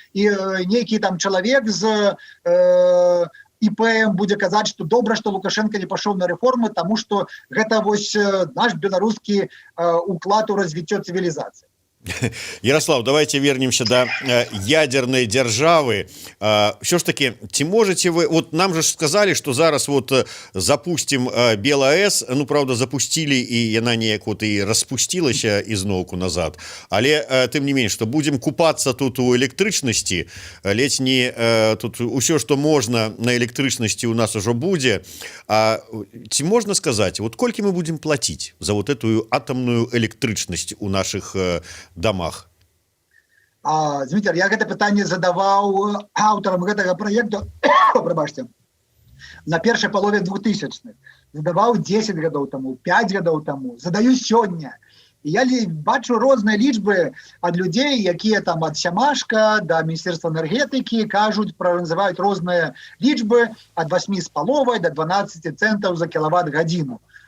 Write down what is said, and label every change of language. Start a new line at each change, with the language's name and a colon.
Belarusian: І нейкі там чалавек з ІПМ будзе казаць, што добра, што Лукашенко не пашоў на рэформы, таму што гэта наш беларускі уклад у развіццё цывілізацыі.
Russian: Ярослав, давайте вернемся до ядерной державы. Все ж таки, ці можете вы, вот нам же сказали, что зараз вот запустим БелАЭС, ну, правда, запустили, и яна неяк вот и распустилася изноўку назад,
Belarusian: але тым не менш,
Russian: что будем купаться тут у электрычнасці, ледзь не тут усё, что можно на электрычнасці у нас ужо будзе. Ці можно сказать, вот колькі мы будем платить за вот эту атомную электрычнасць у наших домах?
Belarusian: Дмитрий, я гэта пытанне задаваў аўтарам гэтага праекту, прабачце, на першай палове 2000-х. Задаваў 10 гадоў таму, 5 гадоў таму, задаю сёння. І я бачу розныя лічбы ад людзей, якія там ад Сямашка да Міністэрства энергетыкі кажуць, называюць розныя лічбы ад 8,5 до 12 центаў за кілават-гадзіну.